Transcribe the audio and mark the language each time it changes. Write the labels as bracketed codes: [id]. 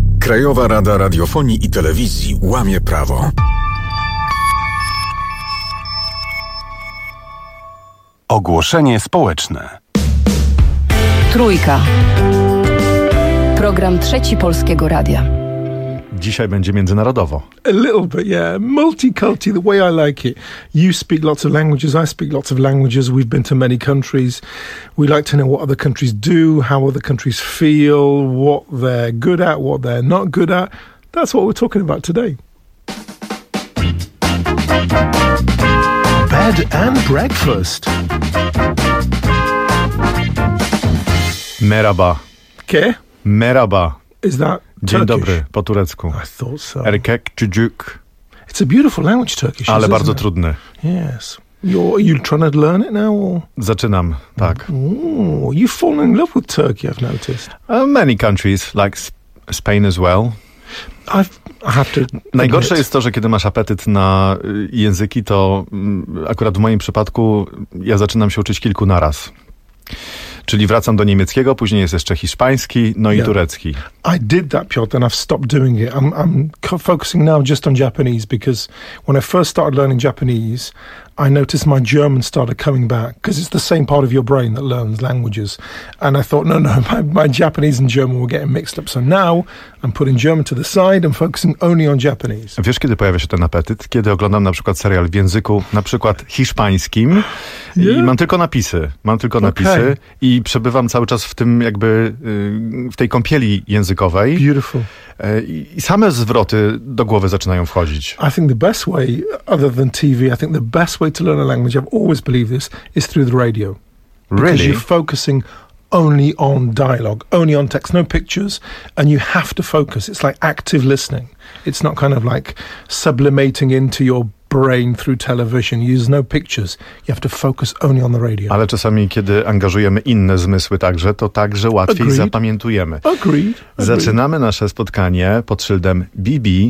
[pl] Krajowa Rada Radiofonii i Telewizji łamie prawo. Ogłoszenie społeczne. Trójka. Program trzeci Polskiego Radia. dzisiaj będzie międzynarodowo. [en] A little bit, yeah. Multicultural, the way I like it. You speak lots of languages, I speak lots of languages. We've been to many countries. We like to know what other countries do, how other countries feel, what they're good at, what they're not good at. That's what we're talking about today. Bed and breakfast. [tr] Merhaba. Ke? Merhaba. [en] Is that Turkish? [pl] Dzień dobry, po turecku. [en] I thought so. [tr] Erkek, cücük. [en] It's a beautiful language, Turkish. [pl] Ale bardzo trudny. [en] Yes. You're trying to learn it now? [pl] Zaczynam, tak. [en] Ooh, you've fallen in love with Turkey, I've noticed. Many countries, like Spain as well. [pl] Najgorsze jest to, że kiedy masz apetyt na języki, to akurat w moim przypadku ja zaczynam się uczyć kilku naraz. Czyli wracam do niemieckiego, później jest jeszcze hiszpański, no i turecki. [en] I did that, Piotr, and I've stopped doing it. I'm focusing now just on Japanese, because when I first started learning Japanese, I noticed my German started coming back, because it's the same part of your brain that learns languages. And I thought, my Japanese and German were getting mixed up. So now I'm putting German to the side and focusing only on Japanese. [pl] Wiesz, kiedy pojawia się ten apetyt? Kiedy oglądam na przykład serial w języku, na przykład hiszpańskim, i mam tylko napisy. Napisy i przebywam cały czas w tym jakby, w tej kąpieli językowej. [en] Beautiful. [pl] I same zwroty do głowy zaczynają wchodzić. [en] I think the best way, other than TV, I think the best way to learn a language, I've always believed this, is through the radio. Really? Because you're focusing only on dialogue, only on text, no pictures, and you have to focus. It's like active listening. It's not kind of like sublimating into your brain through television. Use no pictures. You have to focus only on the radio. [pl] Ale czasami, kiedy angażujemy inne zmysły także, to także łatwiej zapamiętujemy. [en] Agreed. [pl] Zaczynamy nasze spotkanie pod szyldem BB.